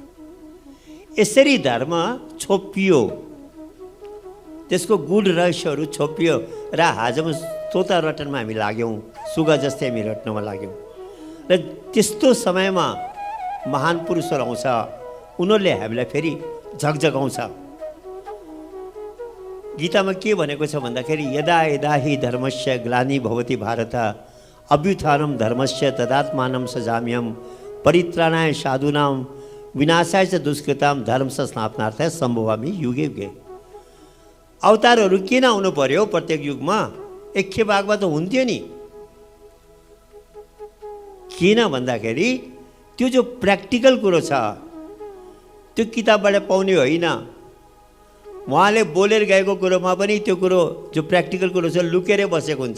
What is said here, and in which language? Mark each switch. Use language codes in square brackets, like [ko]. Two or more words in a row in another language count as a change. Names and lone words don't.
[ne] यसरी धर्म छोपियो, त्यसको गुड रहस्यहरू छोपियो र आजमा तोता रटनमा हामी लाग्यौँ, सुगा जस्तै हामी रट्नमा लाग्यौँ। र त्यस्तो समयमा महान पुरुषहरू आउँछ, उनीहरूले हामीलाई फेरि झकझकाउँछ। गीतामा के भनेको छ भन्दाखेरि [sa] यदा यदा हि धर्मस्य ग्लानि भवति भारत अभ्युत्थानं धर्मस्य तदात्मानं सजाम्यहं परित्राणाय साधूनां विनाशाय च दुष्कृतां धर्म संस्थापनार्थाय सम्भवामि युगे युगे। [ne] अवतारहरू किन आउनु पर्यो प्रत्येक युगमा? एकखेप आगमा त हुन्थ्यो नि। किन भन्दाखेरि त्यो जो प्र्याक्टिकल कुरो छ त्यो किताबबाट पाउने होइन। उहाँले बोलेर गएको कुरोमा पनि त्यो कुरो जो प्र्याक्टिकल कुरो छ लुकेरै बसेको हुन्छ।